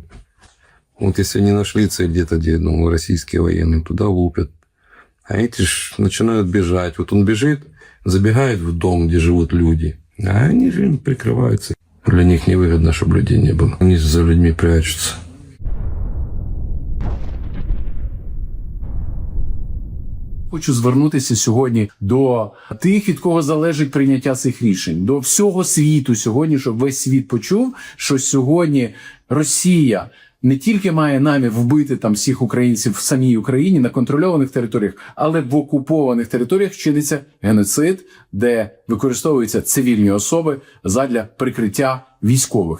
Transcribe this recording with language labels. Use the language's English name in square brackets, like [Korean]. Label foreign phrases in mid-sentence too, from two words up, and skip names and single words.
[Russian] Вот если они нашли цель где-то, где российские военные, туда лупят. А эти ж начинают бежать. Вот он бежит, забегает в дом, где живут люди. А они же им прикрываются. Для них невыгодно, чтобы людей не было. Они за людьми прячутся. [Ukrainian] Хочу звернутися сьогодні до тих, від кого залежить прийняття цих рішень, до всього світу сьогодні, щоб весь світ почув, що сьогодні Росія не тільки має намір вбити там всіх українців в самій Україні на контрольованих територіях, але в окупованих територіях чиниться геноцид, де використовуються цивільні особи задля прикриття військових.